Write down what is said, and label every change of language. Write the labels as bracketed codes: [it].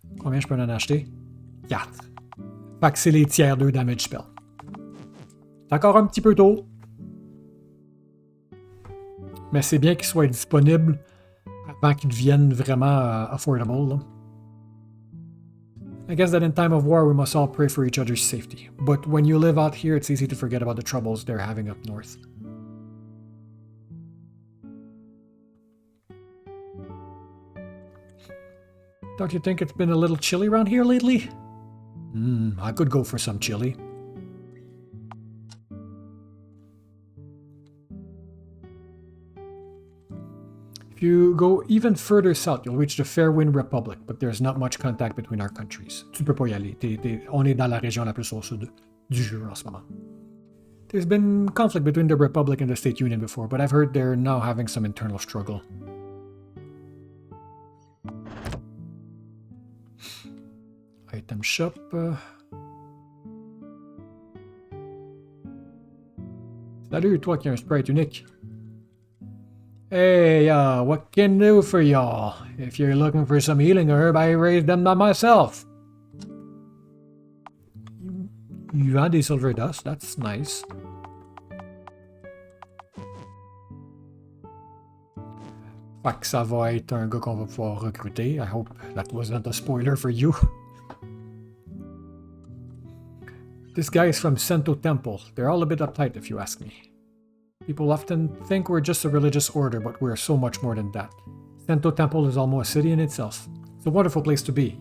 [fr] Combien je peux en acheter? 4. Fait que c'est les tiers 2 damage spell. C'est encore un petit peu tôt. Mais c'est bien qu'ils soient disponibles avant qu'ils deviennent vraiment affordable. Là. [en] I guess that in time of war we must all pray for each other's safety. But when you live out here, it's easy to forget about the troubles they're having up north. Don't you think it's been a little chilly around here lately? I could go for some chili. If you go even further south, you'll reach the Fairwind Republic, but there's not much contact between our countries. [fr] Tu peux pas y aller. On est dans la région la plus au sud du jeu en ce moment. [en] There's been conflict between the Republic and the State Union before, but I've heard they're now having some internal struggle. Item shop. [fr] Salut, toi qui as un sprite unique. [en] Hey, what can I do for y'all? If you're looking for some healing herb, I raised them by myself. You [fr] vends des [en] silver dust, that's nice. [fr] Fait que ça va être un gars qu'on va pouvoir recruter. [en] I hope that wasn't a spoiler for you. This guy is from Sento Temple. They're all a bit uptight if you ask me. People often think we're just a religious order, but we're so much more than that. Sento Temple is almost a city in itself. It's a wonderful place to be.